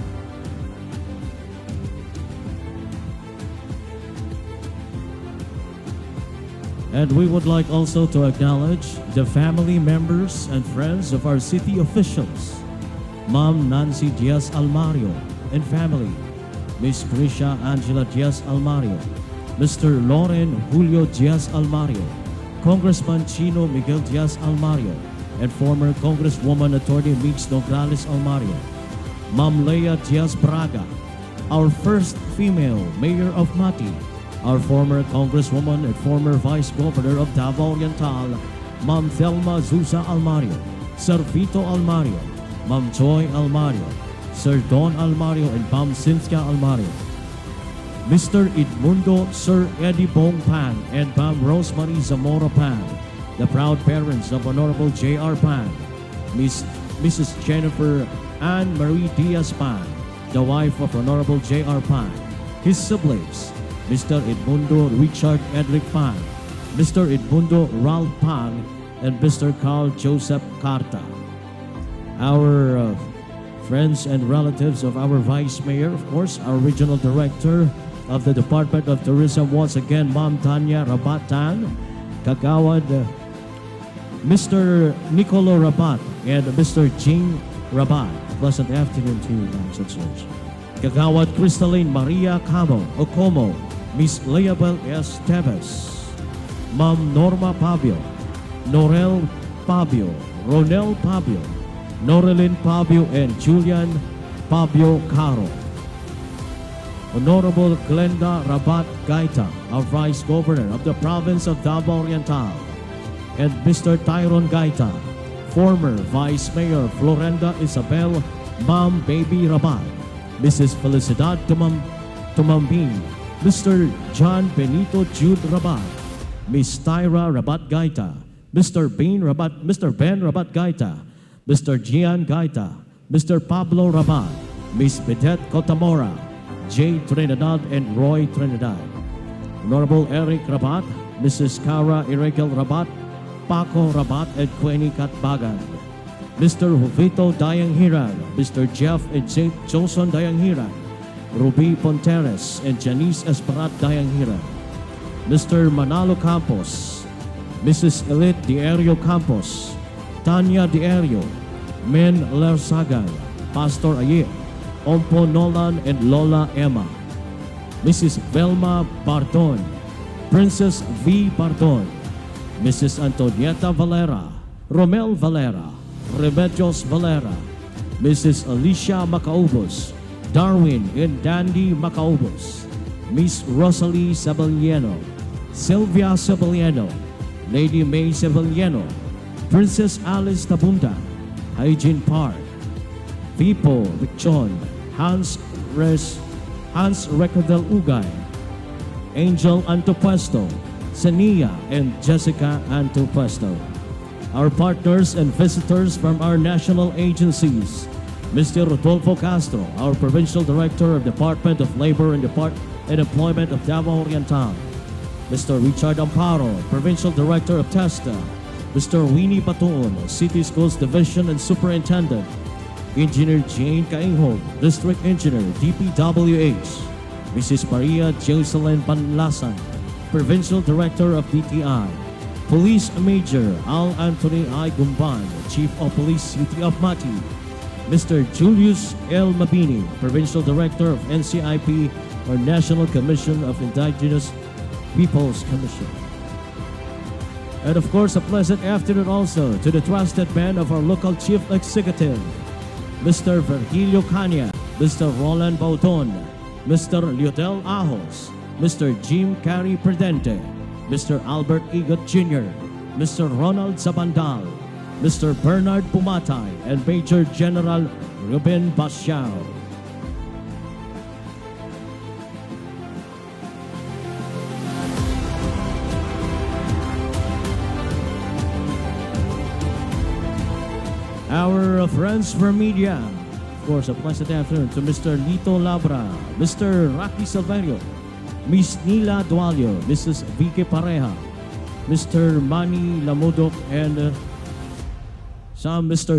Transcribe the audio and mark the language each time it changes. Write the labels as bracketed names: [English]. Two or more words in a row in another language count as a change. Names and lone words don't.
[English] And we would like also to acknowledge the family members and friends of our city officials, Ma'am Nancy Diaz Almario and family, Miss Grisha Angela Diaz Almario, Mr. Loren Julio Diaz Almario, Congressman Chino Miguel Diaz Almario, and former Congresswoman Attorney Mix Nograles Almario, Ma'am Leia Diaz Braga, our first female Mayor of Mati, our former Congresswoman and former Vice Governor of Davao Oriental, Ma'am Thelma Zusa Almario, Sir Vito Almario, Ma'am Joy Almario, Sir Don Almario, and Ma'am Cynthia Almario, Mr. Edmundo Sir Eddie Bong Pan and Ma'am Rosemary Zamora Pan, the proud parents of Honorable J.R. Pan, Mrs. Jennifer Ann Marie Diaz Pan, the wife of Honorable J.R. Pan, his siblings, Mr. Edmundo Richard Edric Pan, Mr. Edmundo Ralph Pan, and Mr. Carl Joseph Carta. Our friends and relatives of our Vice Mayor, of course, our Regional Director of the Department of Tourism, once again, Ma'am Tanya Rabatan, Kagawad, Mr. Nicolo Rabat, and Mr. Jing Rabat. Pleasant afternoon to you, ma'am and sirs. Kagawad Crystalline Maria Camo, Ocomo, Miss Leabel S. Teves, Ma'am Norma Pabio, Norel Pabio, Ronel Pabio, Norelin Pabio, and Julian Pabio Caro. Honorable Glenda Rabat Gaita, our Vice Governor of the Province of Davao Oriental, and Mr. Tyron Gaita, former Vice Mayor Florenda Isabel Ma'am Baby Rabat, Mrs. Felicidad Tumambin, Mr. John Benito Jude Rabat, Miss Tyra Rabat Gaita, Mr. Ben Rabat Gaita, Mr. Gian Gaita, Mr. Pablo Rabat, Miss Bedette Cotamora, J. Trinidad, and Roy Trinidad. Honorable Eric Rabat, Mrs. Cara Iregal Rabat, Paco Rabat, and Queenie Katbagan. Mr. Jovito Dayanghiran, Mr. Jeff and St. Johnson Dayanghiran, Ruby Ponteres, and Janice Esperat Dayanghiran. Mr. Manalo Campos, Mrs. Elite Dierio Campos, Tanya Dierio, Men Lersagan, Pastor Aye, Ompo Nolan, and Lola Emma. Mrs. Velma Bardon, Princess V. Bardon, Mrs. Antonieta Valera, Romel Valera, Remedios Valera, Mrs. Alicia Macaubos, Darwin and Dandy Macaubos, Miss Rosalie Sabaliano, Sylvia Sabaliano, Lady May Sabaliano, Princess Alice Tabunda, Hygiene Park, Vipo Richon, Hans Recordel Ugay, Angel Antopuesto, Sania, and Jessica Antopuesto. Our partners and visitors from our national agencies, Mr. Rodolfo Castro, our Provincial Director of Department of Labor and Employment of Davao Oriental, Mr. Richard Amparo, Provincial Director of TESTA, Mr. Winnie Batuon, City Schools Division and Superintendent, Engineer Jane Caingho, District Engineer, DPWH, Mrs. Maria Jocelyn Panlasan, Provincial Director of DTI, Police Major Al Anthony I. Gumban, Chief of Police City of Mati, Mr. Julius L. Mabini, Provincial Director of NCIP, or National Commission of Indigenous Peoples Commission. And of course, a pleasant afternoon also to the trusted man of our local Chief Executive, Mr. Virgilio Cania, Mr. Roland Bauton, Mr. Liodel Ahos, Mr. Jim Carey Perdente, Mr. Albert Igot Jr., Mr. Ronald Zabandal, Mr. Bernard Pumatay, and Major General Ruben Basiao. Our friends from media, of course, a pleasant afternoon to Mr. Lito Labra, Mr. Rocky Silverio, Miss Nila Dualio, Mrs. Vicky Pareja, Mr. Manny Lamudok, and Mr.